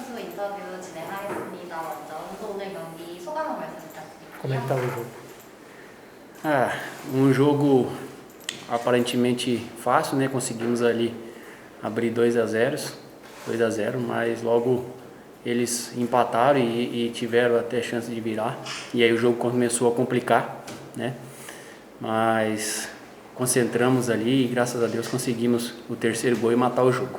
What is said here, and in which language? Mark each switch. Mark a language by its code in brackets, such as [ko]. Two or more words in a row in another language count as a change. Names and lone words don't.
[ko] 인터뷰 진행하겠습니다. 먼저 오늘 경기 소감 한 말씀 부탁드립니다. [pt] Comentar o jogo. Um jogo aparentemente fácil, né? Conseguimos ali abrir 2-0, mas logo eles empataram e tiveram até chance de virar. E aí o jogo começou a complicar, né? Mas concentramos ali e graças a Deus conseguimos o terceiro gol e matar o jogo.